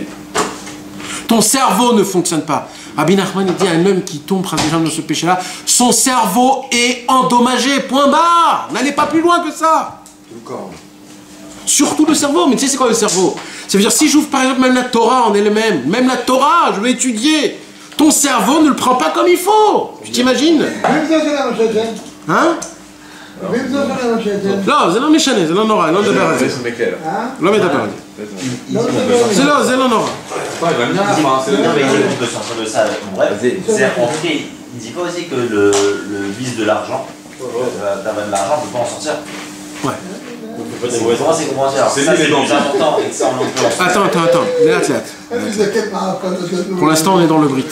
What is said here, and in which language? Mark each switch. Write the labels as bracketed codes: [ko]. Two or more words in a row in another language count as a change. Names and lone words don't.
[fr] Ton cerveau ne fonctionne pas. Rabbi Nachman il dit à un homme qui tombe dans ce péché-là, son cerveau est endommagé, point barre. N'allez pas plus loin que ça. Surtout le cerveau. Mais tu sais c'est quoi le cerveau? Ça veut dire si j'ouvre par exemple même la Torah en elle-même, même la Torah, je vais étudier. Ton cerveau ne le prend pas comme il faut. Tu t'imagines? Hein? [he] לא, זה לא משנה, זה לא נורא, אני לא מדבר על זה. לא מדבר על זה. זה לא נורא. [fr] Il dit pas aussi que le vice de l'argent, d'avoir de l'argent, on ne peut pas en sortir. Ouais. C'est comment dire. C'est le plus important et que ça on peut. Attends, les athlètes. Pour l'instant, on est dans le Brit.